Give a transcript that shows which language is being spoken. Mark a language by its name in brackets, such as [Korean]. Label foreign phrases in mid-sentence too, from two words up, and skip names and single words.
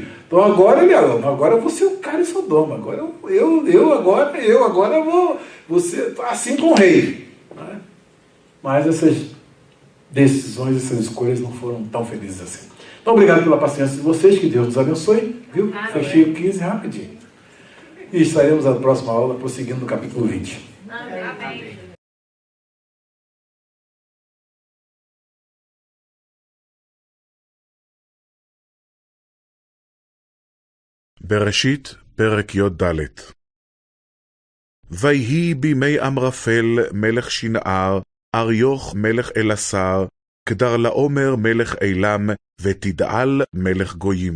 [Portuguese] Então agora eu vou ser o cara em Sodoma. Agora eu vou ser assim com o rei. Né? Mas essas decisões, essas escolhas não foram tão felizes assim. Então, obrigado pela paciência de vocês, que Deus nos abençoe, viu? Fechei o 15 rapidinho. E estaremos na próxima aula, prosseguindo no capítulo 20. Amém. [Hebrew] בראשית, פרק י"ד. ויהי בימי אמרפל מלך שנער, אריוך מלך אלעשר, כדרלעומר מלך אילם, ותדעל מלך גויים.